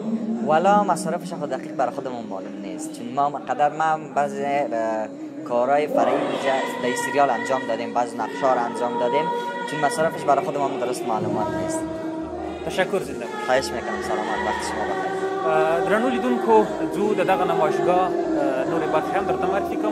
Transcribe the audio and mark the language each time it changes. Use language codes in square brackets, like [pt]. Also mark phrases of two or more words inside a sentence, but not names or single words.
[fa] والا مصارفش خود دقیق برای خودمون معلوم نیست، چون ما بعضی کارهای فرعی در سریال انجام دادیم، بعضی نقشا را انجام دادیم، چون مصارفش برای خودمون درست معلومات نیست. تشکر زنده باشید. خواهش میکنم. سلامت، وقت شما بخیر. [ps] درنو لیدونکو زو د دغه نمایشګاه نورې برخې هم درته معرفي کوم.